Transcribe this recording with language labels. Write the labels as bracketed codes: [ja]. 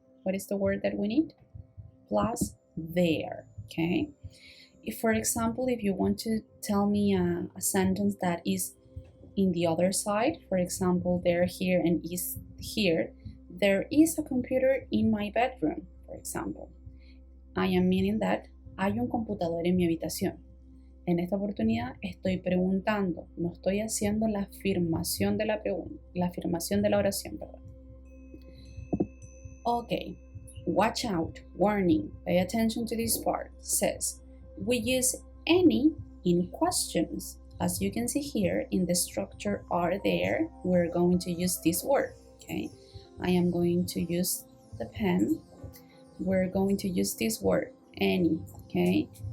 [en] What is the word that we need? Plus there, okay? If, for example, if you want to tell me a sentence that is in the other side, for example, they're here and is here, there is a computer in my bedroom, for example. I am meaning that [es] hay un computador en mi habitación. En esta oportunidad estoy preguntando, no estoy haciendo la afirmación de la pregunta, la afirmación de la oración, perdón. [en] Okay, watch out, warning, pay attention to this part. Says, we use any in questions. As you can see here in the structure are there, we're going to use this word, okay? I am going to use the pen. We're going to use this word, any, okay?